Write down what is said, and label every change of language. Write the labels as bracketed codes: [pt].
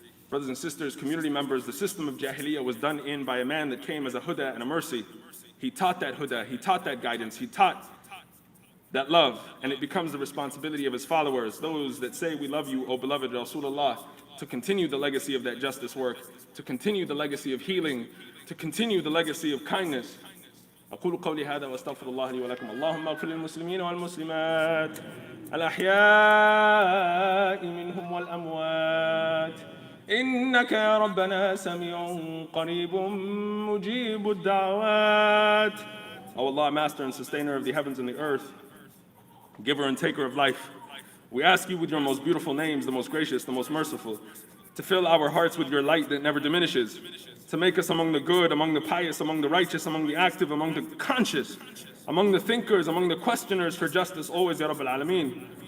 [en] Brothers and sisters, community members, the system of Jahiliyyah was done in by a man that came as a huda and a mercy. He taught that huda, he taught that guidance, he taught that love, and it becomes the responsibility of his followers, those that say, we love you, O beloved Rasulullah, to continue the legacy of that justice work, to continue the legacy of healing, to continue the legacy of kindness. [ar] أقول قولي هذا وأستغفر الله لي ولكم. اللهم اغفر للمسلمين والمسلمات الأحياء منهم والأموات إنك يا ربنا سميع قريب مجيب الدعوات. [en] O Allah, Master and Sustainer of the heavens and the earth, Giver and Taker of life, we ask you with your most beautiful names, the most gracious, the most merciful, to fill our hearts with your light that never diminishes, to make us among the good, among the pious, among the righteous, among the active, among the conscious, among the thinkers, among the questioners for justice always, Ya Rabbal Alameen.